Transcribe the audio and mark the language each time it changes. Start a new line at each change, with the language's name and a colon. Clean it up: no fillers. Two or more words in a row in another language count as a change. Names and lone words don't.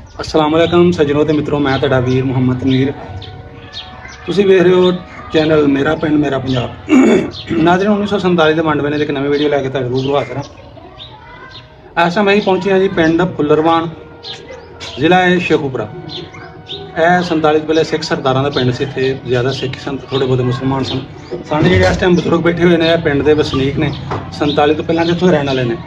Arabic: السلام عليكم
Punjabi: ਸੱਜਣੋਂ ਤੇ ਮਿੱਤਰੋਂ, ਮੈਂ ਤੁਹਾਡਾ ਵੀਰ ਮੁਹੰਮਦ ਤਨਵੀਰ। ਤੁਸੀਂ ਵੇਖ ਰਹੇ ਹੋ ਚੈਨਲ ਮੇਰਾ ਪਿੰਡ ਮੇਰਾ ਪੰਜਾਬ। नाज़रीन 1947 ਦੇ ਵੰਡ ਵੇਲੇ ਦੀ ਇੱਕ ਨਵੀਂ ਵੀਡੀਓ ਲੈ ਕੇ ਤੁਹਾਡੇ ਰੂਬਰੂ ਹਾਜ਼ਰ ਹਾਂ। ਇਸ ਟਾਈਮ ਅਸੀਂ ਪਹੁੰਚੇ ਹਾਂ ਜੀ ਪਿੰਡ ਫੁੱਲਰਵਾਨ, ਜ਼ਿਲ੍ਹਾ ਹੈ ਸ਼ੇਖੂਪੁਰਾ। ਇਹ 47 ਤੋਂ ਪਹਿਲੇ ਸਿੱਖ ਸਰਦਾਰਾਂ ਦਾ ਪਿੰਡ ਸੀ। ਇੱਥੇ ਜ਼ਿਆਦਾ ਸਿੱਖ ਸਨ, ਥੋੜ੍ਹੇ ਬਹੁਤੇ ਮੁਸਲਮਾਨ ਸਨ। ਸਾਡੇ ਜਿਹੜੇ ਇਸ ਟਾਈਮ ਬਜ਼ੁਰਗ ਬੈਠੇ ਹੋਏ ਨੇ, ਇਹ ਪਿੰਡ ਦੇ ਵਸਨੀਕ ਨੇ, 47 ਤੋਂ ਪਹਿਲਾਂ ਦੇ ਇੱਥੋਂ ਰਹਿਣ ਵਾਲੇ ਨੇ।